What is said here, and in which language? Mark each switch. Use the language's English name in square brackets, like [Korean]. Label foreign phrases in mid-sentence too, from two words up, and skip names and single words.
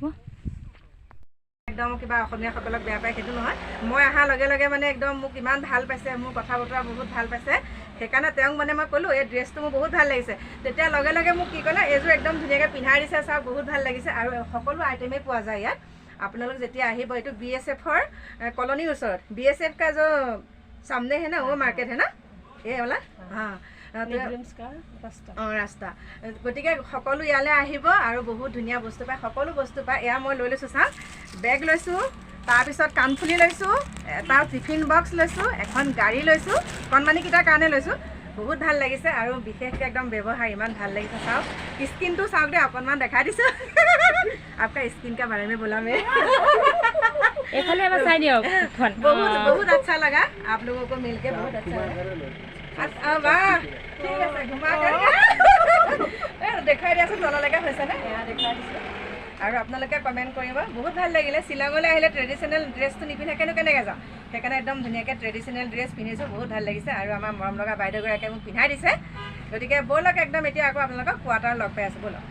[Assamese] একদম কিবা অসমীয়াসকলক বেয়া পায় সেইটো নহয়, মই অহাৰ লগে লগে মানে একদম মোক ইমান ভাল পাইছে, মোৰ কথা বতৰা বহুত ভাল পাইছে। সেইকাৰণে তেওঁক মানে মই ক'লোঁ, এই ড্ৰেছটো মোৰ বহুত ভাল লাগিছে। তেতিয়া লগে লগে মোক কি ক'লে, এইযোৰ একদম ধুনীয়াকৈ পিন্ধাই দিছে, চাওক বহুত ভাল লাগিছে। আৰু সকলো আইটেমেই পোৱা যায় ইয়াত। আপোনালোক যেতিয়া আহিব, এইটো BSFৰ কলনীৰ ওচৰত, [Hindi] BSF का जो सामने है ना वो मार्केट है ना, ये वाला। हाँ, [Assamese] ৰাস্তা। গতিকে সকলো ইয়ালৈ আহিব আৰু বহুত ধুনীয়া বস্তু পায়, সকলো বস্তু পায়। এয়া মই লৈ লৈছোঁ, চাওক, বেগ লৈছোঁ, তাৰপিছত কাণফুলি লৈছোঁ, এটা [English] tiffin box [Assamese] লৈছোঁ, এখন গাড়ী লৈছোঁ, কণমানিকেইটাৰ কাৰণে লৈছোঁ। বহুত ভাল লাগিছে আৰু বিশেষকৈ একদম ব্যৱহাৰ ইমান ভাল লাগিছে। চাওক, স্কিনটো চাওক দেই, অকণমান দেখাই দিছোঁ। [Hindi] आपका स्किन का बारे में बोला मैं। [Assamese] এইফালে এবাৰ চাই দিয়ক। [Hindi] बहुत बहुत अच्छा लगा आप लोगों को मिलके, बहुत अच्छा लगा। वाह, [Assamese] ঠিক আছে, ঘুমা দেখাই দিয়াচোন, তললৈকে হৈছেনে? এয়া দেখাই দিছোঁ। আৰু আপোনালোকে কমেণ্ট কৰিব, বহুত ভাল লাগিলে। শ্বিলঙলৈ আহিলে [English] traditional dress [Assamese] নিপিন্ধাকেনো কেনেকৈ যাওঁ, সেইকাৰণে একদম ধুনীয়াকৈ [English] traditional dress [Assamese] পিন্ধিছোঁ, বহুত ভাল লাগিছে। আৰু আমাৰ মৰম লগা বাইদেউগৰাকীয়ে মোক পিন্ধাই দিছে। গতিকে ব'লক, একদম এতিয়া আকৌ আপোনালোকক কোৱাৰ্টাৰ লগ পাই আছোঁ, ব'লক।